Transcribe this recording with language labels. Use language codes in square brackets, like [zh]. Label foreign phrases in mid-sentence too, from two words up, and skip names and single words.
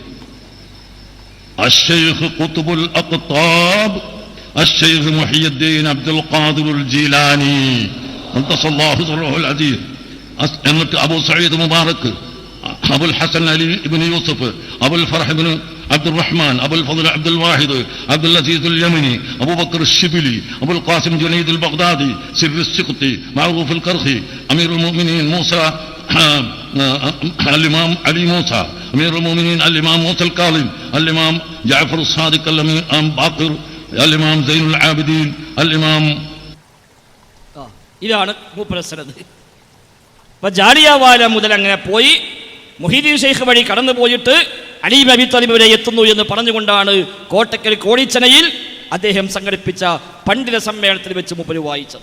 [ar] الشيخ قطب الأقطاب الشيخ محي الدين عبد القادر الجيلاني قدس الله سره العزيز، أبو سعيد مبارك، أبو الحسن علي بن يوسف، أبو الفرح بن عبد الرحمن، أبو الفضل عبد الواحد، عبد العزيز اليمني، أبو بكر الشبلي، أبو القاسم جنيد البغدادي، سر السقطي، معروف الكرخي، أمير المؤمنين موسى الإمام علي موسى أمير المؤمنين الإمام موسى الكاظم الإمام جعفر الصادق الإمام باقر الإمام زين العابدين الإمام [ml] ഇതാണ് മൂപ്പരസനത്. അപ്പൊ ജാലിയൻവാല മുതൽ അങ്ങനെ പോയി മുഹീദ്ദീൻ ഷെയ്ഖ് വഴി കടന്നു പോയിട്ട് അലി ഇബ്നു അബീ ത്വാലിബ് വരെ എത്തുന്നു എന്ന് പറഞ്ഞുകൊണ്ടാണ് കോട്ടക്കൽ കോടിച്ചനയിൽ അദ്ദേഹം സംഘടിപ്പിച്ച പണ്ഡിത സമ്മേളനത്തിൽ വെച്ച് മൂപ്പര് വായിച്ചത്.